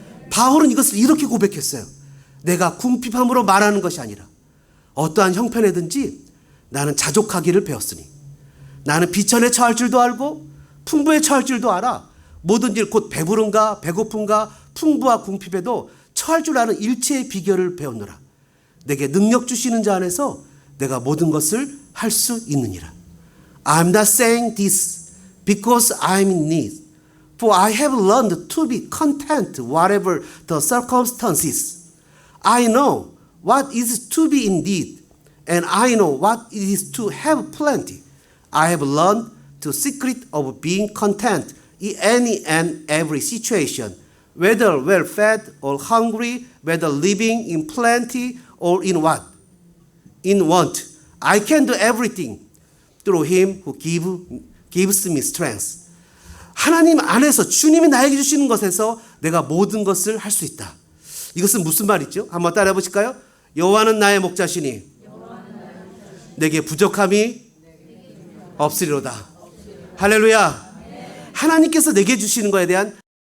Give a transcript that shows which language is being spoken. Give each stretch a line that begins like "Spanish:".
Korean: 바울은 이것을 이렇게 고백했어요. 내가 궁핍함으로 말하는 것이 아니라 어떠한 형편에든지 나는 자족하기를 배웠으니 나는 비천에 처할 줄도 알고 풍부에 처할 줄도 알아. 모든 일 곧 배부름과 배고픔과 풍부와 궁핍에도 처할 줄 아는 일체의 비결을 배웠노라. 내게 능력 주시는 자 안에서 내가 모든 것을 할 수 있느니라.
English: I'm not saying this because I'm in need. For I have learned to be content whatever the circumstances. I know what it is to be in need, and I know what it is to have plenty. I have learned the secret of being content in any and every situation, whether well fed or hungry, whether living in plenty or in what? In want. I can do everything through him who gives me strength.
Korean: 하나님 안에서 주님이 나에게 주시는 것에서 내가 모든 것을 할 수 있다. 이것은 무슨 말이죠? 한번 따라해 보실까요? 여호와는 나의 목자시니 내게 부족함이 없으리로다. 할렐루야. 하나님께서 내게 주시는 것에 대한